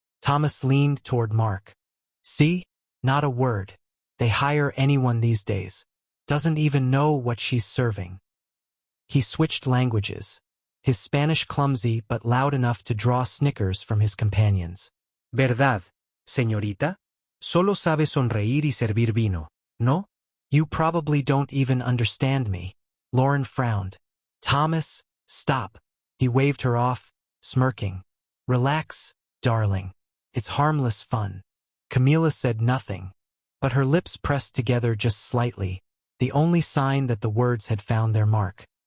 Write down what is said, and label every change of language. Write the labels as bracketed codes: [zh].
[en] Thomas leaned toward Mark. "See? Not a word. They hire anyone these days. Doesn't even know what she's serving." He switched languages, his Spanish clumsy but loud enough to draw snickers from his companions. [es] "¿Verdad, señorita? Solo sabe sonreír y servir vino, ¿no?" [en] "You probably don't even understand me." Lauren frowned. "Thomas, stop." He waved her off, smirking. "Relax, darling. It's harmless fun." Camila said nothing, but her lips pressed together just slightly, the only sign that the words had found their mark.